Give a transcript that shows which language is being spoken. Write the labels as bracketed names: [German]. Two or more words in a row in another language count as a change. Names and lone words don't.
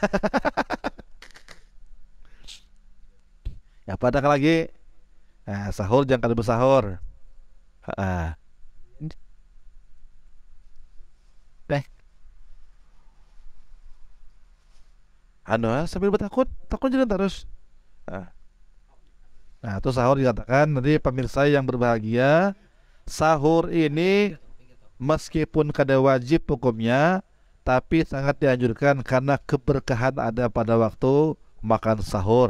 [Indonesian] Ya pada lagi sahur jangan kada bersahur. Deh. Sambil bertakut jangan terus. Nah, itu sahur dikatakan nanti pemirsa yang berbahagia, sahur ini meskipun kada wajib hukumnya, tapi sangat dianjurkan karena keberkahan ada pada waktu makan sahur.